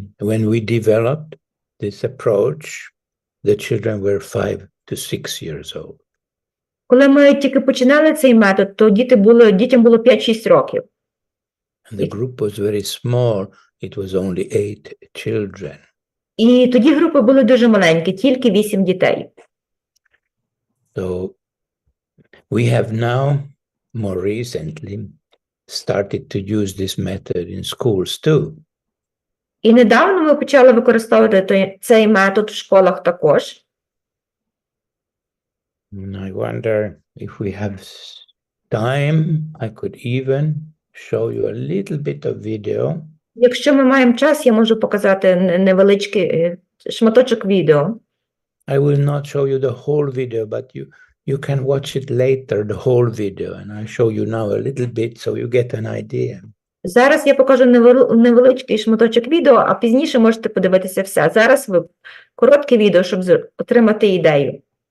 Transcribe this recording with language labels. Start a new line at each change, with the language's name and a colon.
English: when we developed this approach, the children were 5 to 6 years old.
Ukrainian: Коли ми тільки починали цей метод, то дітям було 5-6 років.
English: And the group was very small. It was only 8 children.
Ukrainian: І тоді групи були дуже маленькі, тільки 8 дітей.
English: So we have now, more recently, started to use this method in schools too.
Ukrainian: І недавно ми почали використовувати цей метод в школах також.
English: And I wonder if we have time, I could even show you a little bit of video.
Ukrainian: Якщо ми маємо час, я можу показати невеличкий шматочок відео.
English: I will not show you the whole video, but you can watch it later, the whole video, and I show you now a little bit so you get an idea.
Ukrainian: Зараз я покажу невеличкий шматочок відео, а пізніше можете подивитися все. Зараз коротке відео, щоб отримати ідею.